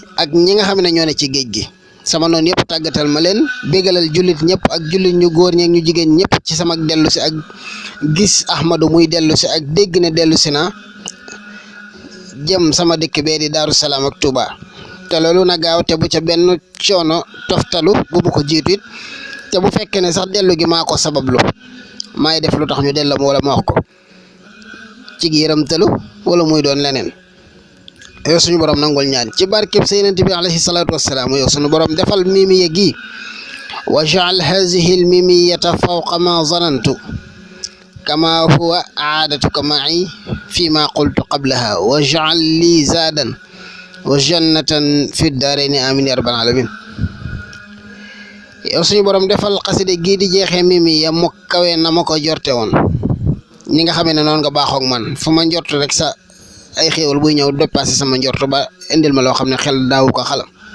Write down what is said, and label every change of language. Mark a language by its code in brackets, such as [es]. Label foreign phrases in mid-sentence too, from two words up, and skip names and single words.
[wo] ak ñi nga xam ne ñoo ne ci géej gi sama noonu yëpp tàggatal ma leen bégalal jullit ñëpp ak jullit ñu góor ñi ak ñu jigéen ñëpp ci sama dellu si ak gis Ahmadu muy dellu si ak dégg ne dellu si na jëm sama dëkk bee di Daaru Salaam ak Touba te loolu na gaaw te bu ca benn coono toftalu bu ko jiitu it te bu fekkee ne sax dellu gi maa ko sabablu maay def lu tax ñu dellu wala ma wax ko ci yërëmtalu wala muy doon leneen. yow suñu borom nangul ñaan ci barkeb Yonent bi [ar] عليه الصلاة والسلام [wo] yow suñu borom defal mimiya gi [ar] واجعل هذه الميمية فوق ما ظننت كما هو عادتك معي في ما قلت قبلها واجعل لي زادا وجنة في الدارين آمين يا رب العالمين. [wo] yow suñu borom defal xaside gii di jeexee mimiya mu kawe na ma ko jorte woon ñi nga xamee ne noonu nga baaxoog man fu ma njort rek sa ay xéewal buy ñëw dépassé sama njort ba indil ma loo xam ne xel daawu ko xalam.